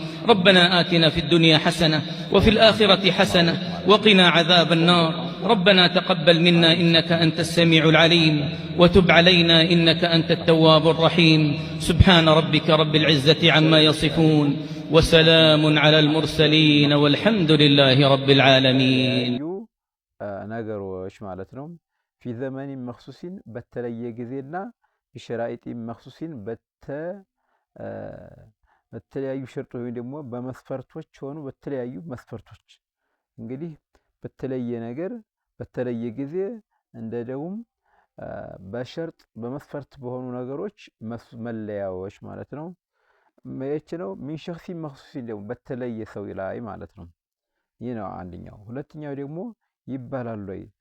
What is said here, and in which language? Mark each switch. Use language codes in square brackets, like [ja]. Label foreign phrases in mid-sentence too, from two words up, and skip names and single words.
[ar] ربنا آتنا في الدنيا حسنة وفي الآخرة حسنة وقنا عذاب النار. ربنا تقبل منا إنك أنت السميع العليم وتب علينا إنك أنت التواب الرحيم. سبحان ربك رب العزة عما يصفون وسلام على المرسلين والحمد لله رب العالمين. [am] ነገሮች ማለት ነው [ar] في زمن مخصوص [am] በተለየ ጊዜና [ar] بشرائط مخصوص [am] በተለያዩ ሸርጦች ወይ ደግሞ በመስፈርቶች ሆኑ በተለያዩ መስፈርቶች እንግዲህ በተለየ ነገር በተለየ ጊዜ እንደደውም በሸርጥ በመስፈርት በሆኑ ነገሮች መለያዎች ማለት ነው። መየች ነው [ar] من شخص مخصوص [am] ደግሞ በተለየ ሰው ላይ ማለት ነው። ይህ ነው አንደኛው። ሁለተኛው ደግሞ ይባላል ወይ